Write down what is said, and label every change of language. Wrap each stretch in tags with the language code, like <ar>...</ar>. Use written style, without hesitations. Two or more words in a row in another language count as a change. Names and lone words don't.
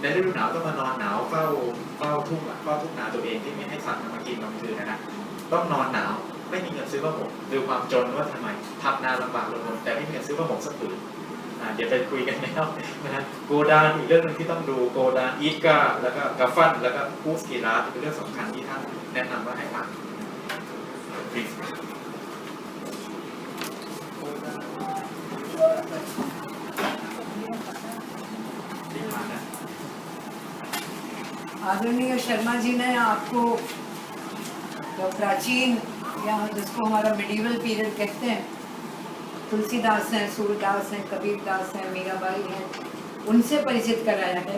<th>ฤดูหนาวต้องมานอนหนาวเฝ้าทุ่งนาตัวเองที่ไม่ให้สัตว์มากินกลางคืนนะต้องนอนหนาวไม่มีเงินซื้อผ้าห่มดูความจนว่าทำไมทำนาลำบากลงหมดแต่ไม่มีเงินซื้อผ้าห่มสักผืนเดี๋ยวไปคุยกันแล้วนะโกดานอีกเรื่องนึงที่ต้องดูโกดานอีกาแล้วก็กาฟันแล้วก็ฮูสกีราเป็นเรื่องสำคัญที่ท่านแนะนำว่าให้อ่าน</th> <hi>आदरणीय शर्मा जी ने आपको जो प्राचीन या जिसको हमारा</hi> <en>medieval period</en> <hi>कहते हैं तुलसीदास हैं, सूरदास हैं, कबीरदास हैं, मीराबाई हैं, उनसे परिचित कराया है।</hi>